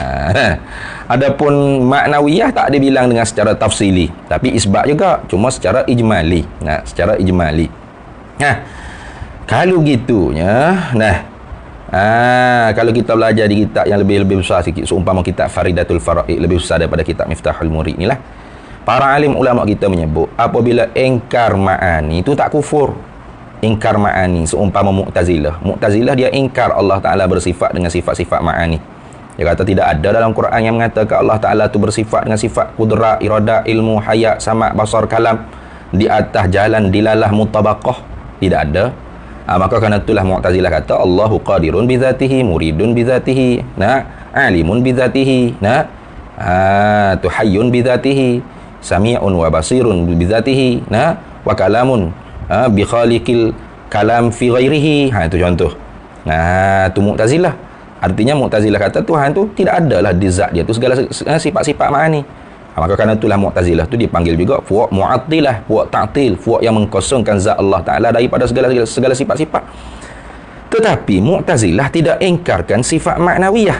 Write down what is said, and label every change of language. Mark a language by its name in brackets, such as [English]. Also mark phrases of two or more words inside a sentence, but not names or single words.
[Malay] Adapun maknawiyah tak dibilang dengan secara tafsili, tapi isbat juga, cuma secara ijmali. Secara ijmali. Kalau gitunya, kalau kita belajar di kitab yang lebih besar sikit, seumpama kitab Faridatul Faraid, lebih besar daripada kitab Miftahul Murid ni lah. Para alim ulama kita menyebut apabila ingkar ma'ani itu tak kufur. Ingkar ma'ani seumpama Mu'tazilah. Mu'tazilah dia ingkar Allah Ta'ala bersifat dengan sifat-sifat ma'ani. Dia kata tidak ada dalam Quran yang mengatakan Allah Ta'ala tu bersifat dengan sifat kudrat, iradah, ilmu, hayat, sama', basar, kalam di atas jalan [Arabic] دلالة مطابقة. [Malay] Tidak ada. Maka kerana itulah Mu'tazilah kata [Arabic] الله قادر بذاته، مريد بذاته، عالم بذاته, tu حي بذاته، سميع وبصير بذاته، وكلام بخلق الكلام في غيره. [Malay] Itu contoh. Tu Mu'tazilah. Artinya Mu'tazilah kata Tuhan tu tidak adalah di zat dia tu segala sifat-sifat ma'ani. Maka kerana itulah Mu'tazilah tu dipanggil juga fuq mu'attilah, fuq ta'til, fuq yang mengkosongkan zat Allah Ta'ala daripada segala sifat-sifat. Tetapi Mu'tazilah tidak ingkarkan sifat maknawiyah.